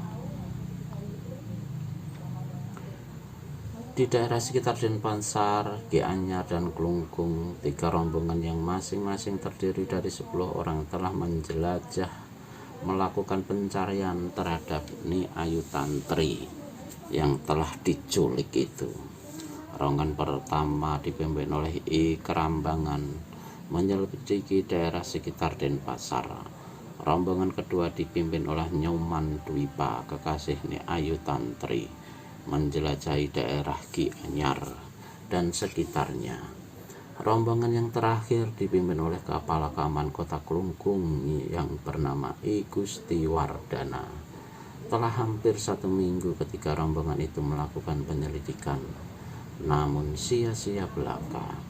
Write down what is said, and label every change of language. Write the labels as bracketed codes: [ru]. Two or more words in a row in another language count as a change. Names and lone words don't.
[id] Di daerah sekitar Denpasar, Gianyar dan Klungkung, 3 rombongan yang masing-masing terdiri dari 10 orang telah menjelajah melakukan pencarian terhadap Ni Ayu Tantri yang telah diculik itu. Rombongan pertama dipimpin oleh I Kerambangan menyelidiki daerah sekitar Denpasar. Rombongan kedua dipimpin oleh Nyoman Dwipa, kekasih Ni Ayu Tantri, menjelajahi daerah Gianyar dan sekitarnya. Rombongan yang terakhir dipimpin oleh Kepala Kaman Kota Klungkung yang bernama I Gusti Wardana. Telah hampir 1 minggu ketika rombongan itu melakukan penyelidikan, namun sia-sia belaka.